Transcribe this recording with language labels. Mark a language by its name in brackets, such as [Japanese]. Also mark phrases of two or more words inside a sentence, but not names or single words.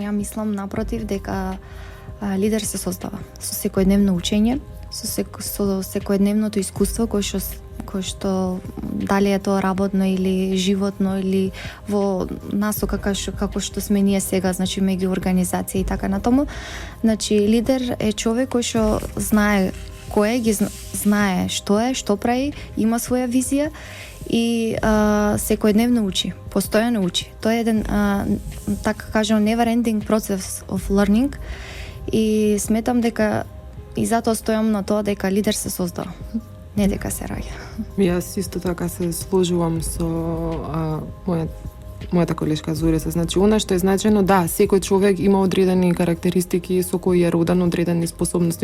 [Macedonian] Ја мислам напротив дека лидер се создава со секојдневно учење, со секојдневното искуство кој што дали е тоа работно или животно или во насока како што сме ние сега, значи меѓу организација и така натаму. Значи лидер е човек кој што знае кој ги знае што прави, има своја визија и секојдневно учи, постојано учи. Тоа е еден, така кажам, [English] never ending process of learning [Macedonian] и сметам дека и затоа стојам на тоа дека лидер се создава, не дека се раѓа. Јас исто така се сложувам со мојата колешка Зорица. Значи, она што е значено, да, секој човек има одредени карактеристики со кои е роден, одредени способности.